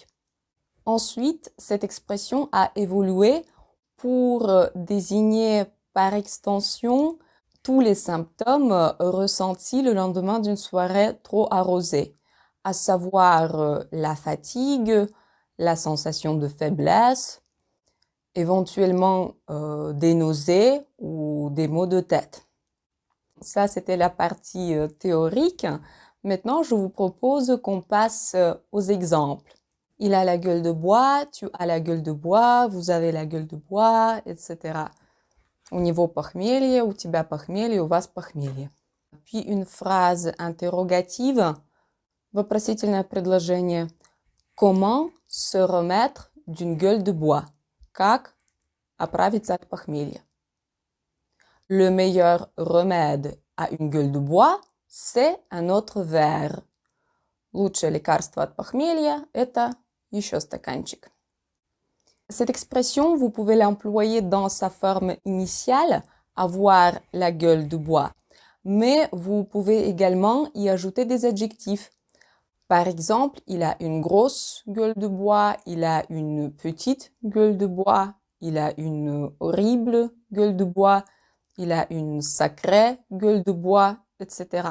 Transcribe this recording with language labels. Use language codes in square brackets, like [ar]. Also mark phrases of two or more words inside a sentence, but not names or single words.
[fr] Ensuite, cette expression a évolué pour désigner par extension tous les symptômes ressentis le lendemain d'une soirée trop arrosée, à savoir la fatigue, la sensation de faiblesse, éventuellement des nausées ou des maux de tête. Ça, c'était la partie théorique. Maintenant, je vous propose qu'on passe aux exemples. Il a la gueule de bois, tu as la gueule de bois, vous avez la gueule de bois, etc. [ru] У него похмелье, у тебя похмелье, у вас похмелье. [fr] Puis une phrase interrogative, [ru] вопросительное предложение. [fr] Comment se remettre d'une gueule de bois? [ru] Как оправиться от похмелья? [fr] Le meilleur remède à une gueule de bois, c'est un autre verre. [ru] Лучшее лекарство от похмелья – это еще стаканчик. [fr] Cette expression, vous pouvez l'employer dans sa forme initiale, avoir la gueule de bois, mais vous pouvez également y ajouter des adjectifs. Par exemple, il a une grosse gueule de bois, il a une petite gueule de bois, il a une horrible gueule de bois, il a une sacrée gueule de bois, etc.